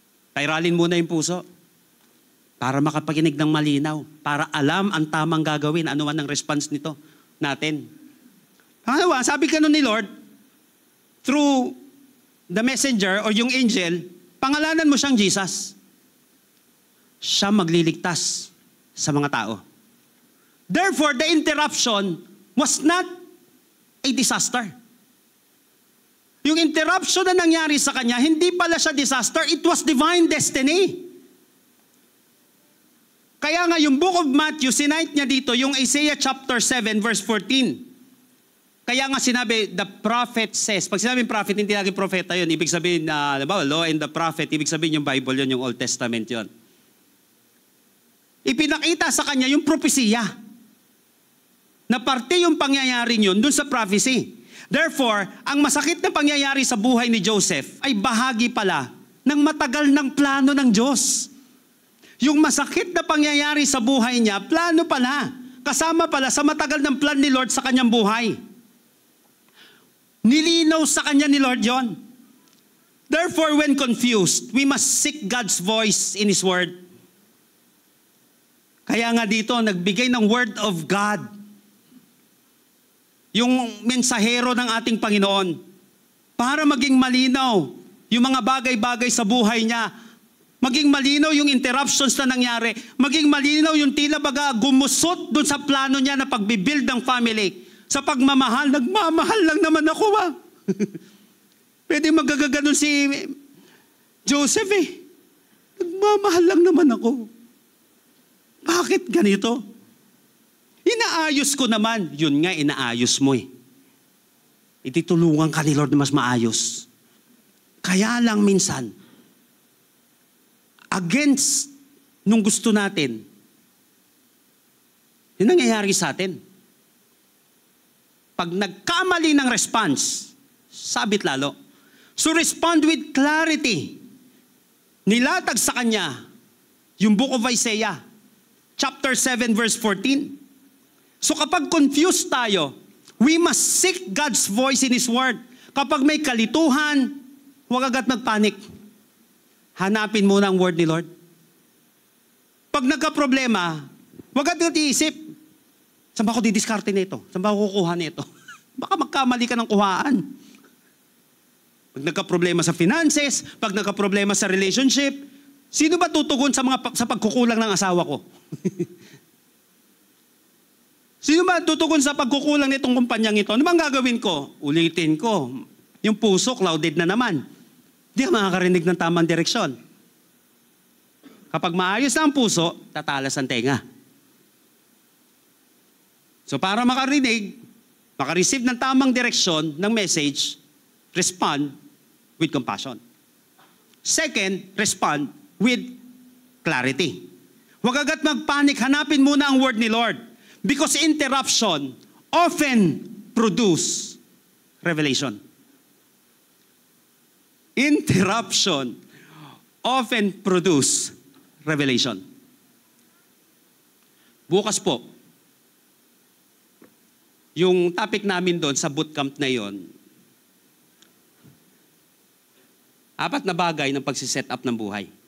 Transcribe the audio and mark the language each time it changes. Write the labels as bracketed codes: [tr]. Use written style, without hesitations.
[tl] Pairalin muna yung puso para makapakinig ng malinaw, para alam ang tamang gagawin, ano man ang response nito natin. Pangalawa, sabi ka nun ni Lord, [en] through the messenger [tl] or yung angel, pangalanan mo siyang Jesus. Siya magliligtas sa mga tao. [en] Therefore, the interruption was not a disaster. [tl] Yung interruption na nangyari sa kanya, hindi pala siya disaster, [en] it was divine destiny. [tl] Kaya nga yung book of Matthew, sinight niya dito, yung Isaiah chapter 7 verse 14. Kaya nga sinabi, [en] the prophet says, [tl] pag sinabing prophet, hindi lagi propeta yun, ibig sabihin, [en] law and the prophet, [tl] ibig sabihin yung Bible yun, yung Old Testament yun. Ipinakita sa kanya yung propesiya, na parte yung pangyayaring yun dun sa prophecy. Therefore, ang masakit na pangyayari sa buhay ni Joseph ay bahagi pala ng matagal ng plano ng Diyos. Yung masakit na pangyayari sa buhay niya, plano pala. Kasama pala sa matagal ng plan ni Lord sa kanyang buhay. Nilinaw sa kanya ni Lord yon. [en] Therefore, when confused, we must seek God's voice in His Word. [tl] Kaya nga dito, nagbigay ng Word of God. Yung mensahero ng ating Panginoon, para maging malinaw yung mga bagay-bagay sa buhay niya, maging malinaw yung interruptions na nangyari, maging malinaw yung tila baga gumusot dun sa plano niya na pagbibuild ng family. Sa pagmamahal, nagmamahal lang naman ako ba? Pwede magagaganon si Joseph eh. Nagmamahal lang naman ako. Bakit ganito? Inaayos ko naman. Yun nga, inaayos mo eh. Ititulungan ka ni Lord na mas maayos. Kaya lang minsan, against nung gusto natin, yun nangyayari sa atin. Pag nagkamali ng response, sabit lalo. [en] So respond with clarity. [tl] Nilatag sa kanya yung book of Isaiah, chapter 7 verse 14. [en] So [tl] kapag confused tayo, [en] we must seek God's voice in His Word. [tl] Kapag may kalituhan, huwag agad magpanik. Hanapin muna ang Word ni Lord. Pag nagka-problema, huwag agad iisip, saan ba ako didiskarte nito? Saan ba ako kukuha nito? Baka magkamali ka ng kuhaan. Pag nagka-problema sa finances, pag nagka-problema sa relationship, sino ba tutugon sa pagkukulang ng asawa ko? Sino ba tutugon sa pagkukulang nitong kumpanyang ito? Ano bang gagawin ko? Ulitin ko. Yung puso, clouded na naman. Hindi ka makakarinig ng tamang direksyon. Kapag maayos na ang puso, tatalas ang tenga. So para makarinig, makareceive ng tamang direksyon ng message, [en] respond with compassion. Second, respond with clarity. [tl] Huwag agad magpanik, hanapin muna ang word ni Lord. [en] Because interruption often produce revelation. Interruption often produce revelation. [tl] Bukas po, yung topic namin doon sa bootcamp na yon, 4 na bagay ng pagsiset up ng buhay.